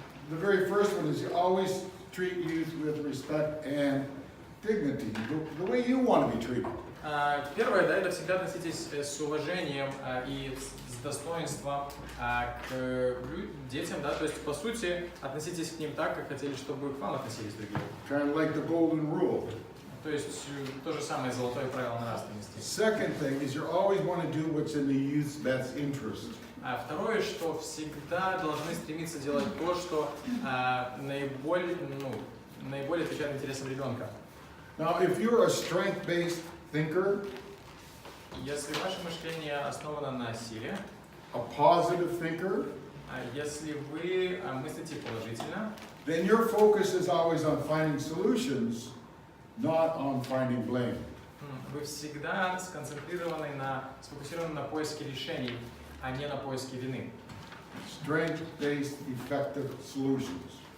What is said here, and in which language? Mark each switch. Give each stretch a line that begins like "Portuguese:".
English: the very first one is you always treat youth with respect and dignity, the way you want to be treated.
Russian: первое, да, это всегда относитесь с уважением и с достоинством к детям, да, то есть по сути относитесь к ним так, как хотели, чтобы к вам относились другие.
English: Kind of like the golden rule.
Russian: То есть то же самое золотое правило нравственности.
English: Second thing is you always want to do what's in the youth's best interest.
Russian: А второе, что всегда должны стремиться делать то, что наиболее отвечает интересам ребенка.
English: Now, if you're a strength-based thinker,
Russian: Если ваше мышление основано на силе,
English: a positive thinker,
Russian: если вы мыслите положительно,
English: then your focus is always on finding solutions, not on finding blame.
Russian: вы всегда сфокусированы на поиске решений, а не на поиске вины.
English: Strength-based effective solutions.